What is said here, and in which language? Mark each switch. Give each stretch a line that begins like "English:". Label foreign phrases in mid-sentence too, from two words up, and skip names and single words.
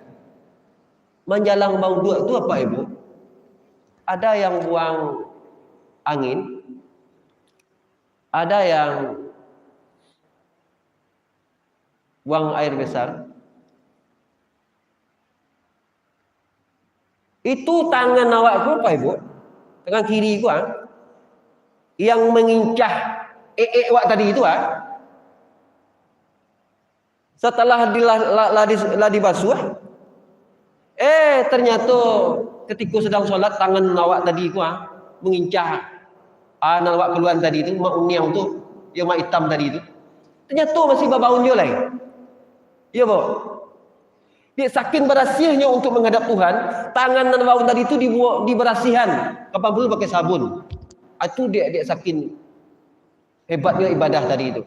Indonesian: Menjalang bau dua itu apa Ibu? Ada yang buang angin, ada yang buang air besar, Itu tangan awak ku apa ibu? Tangan kiri ku yang mengincah wak tadi itu setelah dibasuh, ternyata ketika sedang sholat tangan awak tadi ku mengincah awak keluar tadi itu, mak uniang tu, yang mak hitam tadi itu.
Minangkabau: Ternyata masih babaun jo lagi.
Indonesian: Ya, Bu. Dia saking berhasilnya untuk menghadap Tuhan, tangan dan baun tadi itu diberasihan, kapan perlu pakai sabun. Itu dia saking hebatnya ibadah tadi itu.